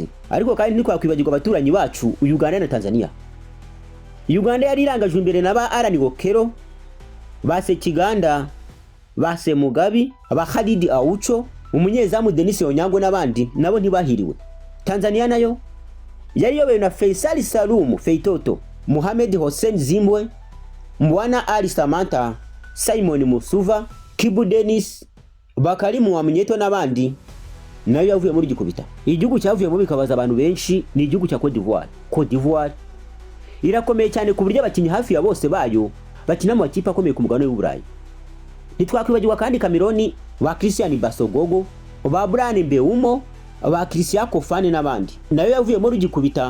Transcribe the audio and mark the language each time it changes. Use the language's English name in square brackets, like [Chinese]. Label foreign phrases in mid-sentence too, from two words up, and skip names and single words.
[Kinyarwanda] Ariko kandi ntitwakwibagirwa abaturanyi bacu Uganda na Tanzania. Uganda yari irangajwe imbere na ba Alan Okero, ba Sekiganda, ba Semugabi, ba Khalid Aucho, umunyezamu Denis Onyango n'abandi nabo ntibahiriwe. Tanzania nayo yari yobewe na Faisal Salum Feitoto, Mohamed Hossein Zimbwe, Mbwana Ali Samantha, Simon Musuva, Kibu Dennis, Bakari Muamnyeto n'abandi nayo yavuye muri gikubita. Igihugu cyavuye mu bikabaza abantu benshi ni igihugu cya Cote d'Ivoire. Cote d'Ivoire irakomeye cyane ku buryo abakinnyi hafi ya bose bayo bakina mu makipe akomeye ku mugabane w'Uburayi. Ntitwakwibagirwa kandi Cameroon ba Christian Basogogo, ba Brian Mbeumo, ba Christian Kofane n'abandi nayo yavuye muri gikubita.